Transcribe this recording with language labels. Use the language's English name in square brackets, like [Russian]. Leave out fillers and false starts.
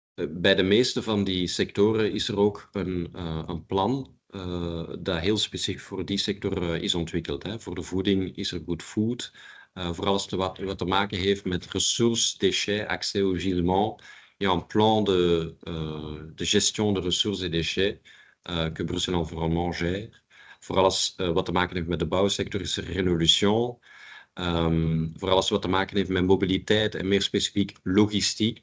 [Dutch] Bij de meeste van die sectoren is er ook een plan dat heel specifiek voor die sector is ontwikkeld. Voor de voeding is er Good Food. Voor alles wat te maken heeft met [French] ressources, déchets, accès au gisement. Il y a un plan de gestion de ressources et déchets que Bruxelles Environnement gère. [Dutch] Voor alles wat te maken heeft met de bouwsector is er Renolution. Voor alles wat te maken heeft met mobiliteit en meer specifiek logistiek.